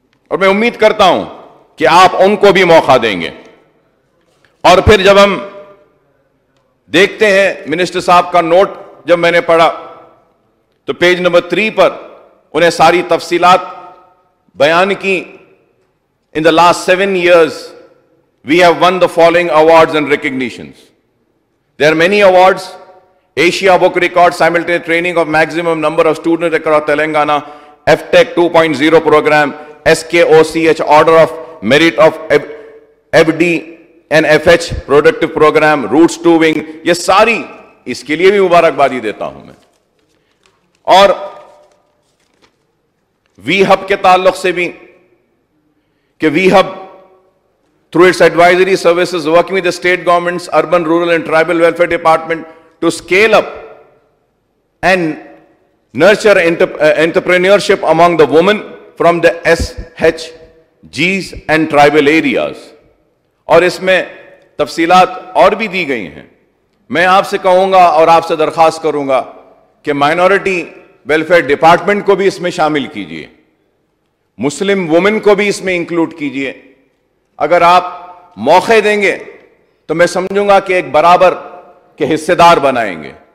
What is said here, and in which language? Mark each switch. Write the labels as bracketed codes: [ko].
[ur] اور میں امید کرتا ہوں کہ آپ ان کو بھی موقع دیں گے. اور پھر جب ہم دیکھتے ہیں منسٹر صاحب کا نوٹ جب میں نے پڑھا تو پیج نمبر 3 پر انہیں ساری تفصیلات بیان کی. [en] In the last 7 years, we have won the following awards and recognitions. There are many awards. Asia Book Record, simultaneous training of maximum number of students across Telangana, FTech 2.0 program, SKOCH Order of Merit of FD and FH Productive Program, Roots to Wing. [ur] یہ ساری اس کے لیے بھی مبارکبادی دیتا ہوں میں. اور وی hub کے تعلق سے بھی کہ وی hub [en] through its advisory services working with the state governments, urban, rural and tribal welfare department to scale up and nurture entrepreneurship among the women from the SHGs and tribal areas. [ur] اور اس میں تفصیلات اور بھی دی گئی ہیں. میں آپ سے کہوں گا اور آپ سے درخواست کروں گا کہ مائنورٹی ویلفیئر ڈپارٹمنٹ کو بھی اس میں شامل کیجئے, مسلم وومن کو بھی اس میں انکلوڈ کیجئے. اگر آپ موقع دیں گے تو میں سمجھوں گا کہ ایک برابر کے حصے دار بنائیں گے.